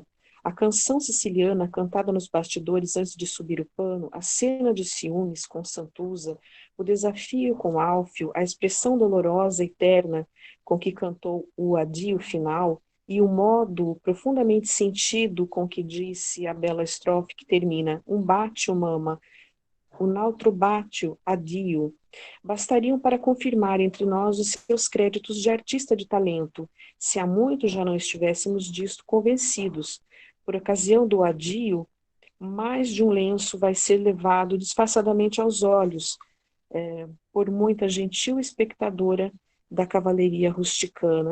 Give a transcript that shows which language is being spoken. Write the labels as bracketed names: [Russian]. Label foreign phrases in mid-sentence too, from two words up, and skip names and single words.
[Portuguese] A canção siciliana, cantada nos bastidores antes de subir o pano, a cena de ciúmes com Santuza, o desafio com Álfio, a expressão dolorosa e terna com que cantou o adio final e o modo profundamente sentido com que disse a bela estrofe que termina um bate, [Italian] mama, un altro bacio, addio, [Portuguese] bastariam para confirmar entre nós os seus créditos de artista de talento, se há muito já não estivéssemos disto convencidos. Por ocasião do adio, mais de um lenço vai ser levado disfarçadamente aos olhos, por muita gentil espectadora da cavalaria rusticana.